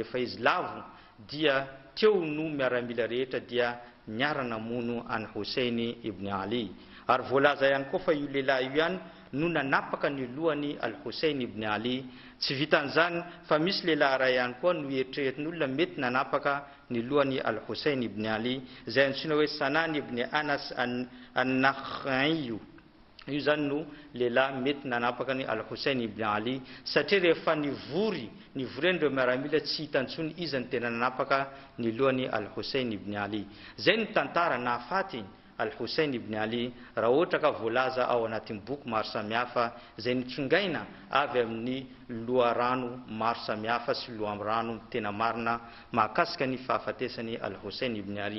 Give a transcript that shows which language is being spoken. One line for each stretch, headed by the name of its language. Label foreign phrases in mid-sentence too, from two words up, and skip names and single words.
Malagasy: Rehefa izy lavo dia teo no miaramila rehetra dia niarana mono any Hussein ibn Ali. Ary voalaza ihany koa fa io lehilahy io ihany no nanapaka ny lohany Al-Hussein ibn Ali. Tsy vitan'izany fa misy lehilahy ray ihany koa no eritreretin'olona mety nanapaka ny lohany Al-Hussein ibn Ali, zay antsoina hoe Sanan ibn Anas an-Nakhai. Io zany no lehilahy mety nanapaka ny Al-Hussein ibn Ali, satria rehefa nivoren'ireo miaramila tsy hitantsony izy ny tena nanapaka ny lohany Al-Hussein ibn Ali. Zay ny tantara nahafaty Al-Hussein ibn Ali raha ohatra ka voalaza ao anatin'ny boky maro samihafa zay nitsongaina avy amin'ny loharano maro samihafa sy loharano tena marina mahakasika ny fahafatesany Al-Hussein ibn Ali.